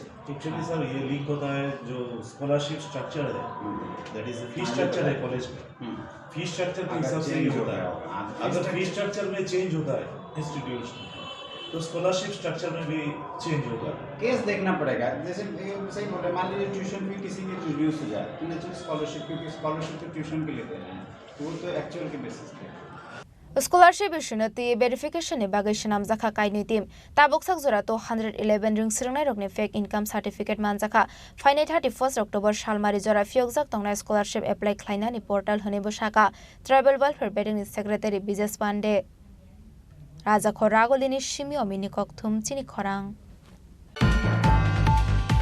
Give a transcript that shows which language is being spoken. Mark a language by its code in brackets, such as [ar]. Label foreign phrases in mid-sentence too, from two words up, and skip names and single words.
[en] actually sir [hi] ये लीक होता है जो [en] scholarship structure [hi] है, [en] that is fee structure [hi] है कॉलेज का, [en] fee structure [hi] के हिसाब से ही होता है। अगर [en] fee structure [hi] में चेंज होता है इंस्टीट्यूशन तो [en] scholarship structure [hi] में भी चेंज होगा। केस देखना पड़ेगा, जैसे सही बोल रहे, मान लीजिए [en] tuition fee [hi] किसी की रिड्यूस हो जाए तो [en] natural scholarship, [hi] क्योंकि स्कॉलरशिप तो ट्यूशन के लिए दे रहे हैं, तो वो तो एक्चुअल के बेसिस पे। [trp] Scholarship issuenati verification ni bagai shanamjaka kaini team taboksak jora to 111 ring sirngnai rokni [en] fake income certificate [trp] manjaka fainai 31 October salmari jora fiogjak tongnai scholarship apply khlaina ni portal hone bosaka [en] tribal welfare [trp] beding secretary Bijes Pande Raja Khoragolini Shimi Omini Kokthum Chini Khorang